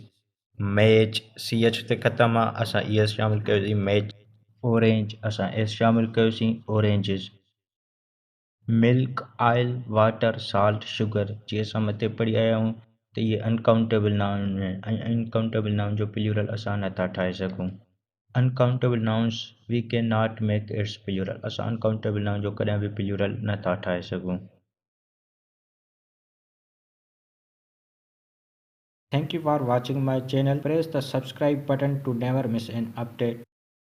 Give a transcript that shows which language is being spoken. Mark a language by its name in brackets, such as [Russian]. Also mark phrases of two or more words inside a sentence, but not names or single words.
[Sindhi] मैच सी एच ते ख़तमु आहे, असां ई एस शामिल कयोसीं, मैच। ऑरेंज असां एस शामिल कयोसीं, ऑरेंजिस। [English] milk oil water salt sugar [Sindhi] जी असां मथे पढ़ी आया आहियूं त इहे [English] uncountable noun [Sindhi] आहिनि ऐं [English] uncountable noun [Sindhi] जो प्लूरल असां नथा ठाहे सघूं। [English] uncountable nouns we can not make its plural, [Sindhi] असां [English] uncountable noun [Sindhi] जो कॾहिं बि प्लूरल नथा ठाहे सघूं। [English] Thank you for watching my channel. Press the subscribe button to never miss an update.